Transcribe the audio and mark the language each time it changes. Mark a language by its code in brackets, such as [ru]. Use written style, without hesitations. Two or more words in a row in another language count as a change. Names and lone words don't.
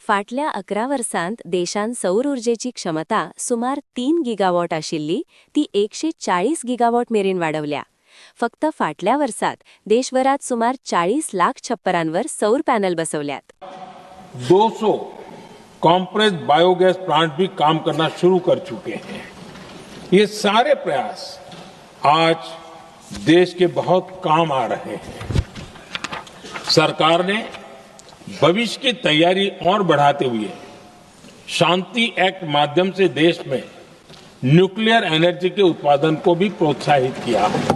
[kok] फाटल्या 11 वर्सांत देशांत सौर उर्जेची क्षमता सुमार 3 गिगावॉट आशिल्ली ती 140 गिगावॉट मेरेन वाडवल्या. फक्त फाटल्या वर्सात देशभरात सुमार 40 लाख छप्परांवर सौर पॅनल बसवल्यात. [hi] 200 [en] compressed biogas plant [hi] भी काम करना शुरू कर चुके हैं. ये सारे प्रयास आज देश के बहुत काम आ रहे हैं. सरकार ने भविष्य की तैयारी और बढ़ाते हुए शांति एक्ट माध्यम से देश में [en] nuclear energy [hi] के उत्पादन को भी प्रोत्साहित किया.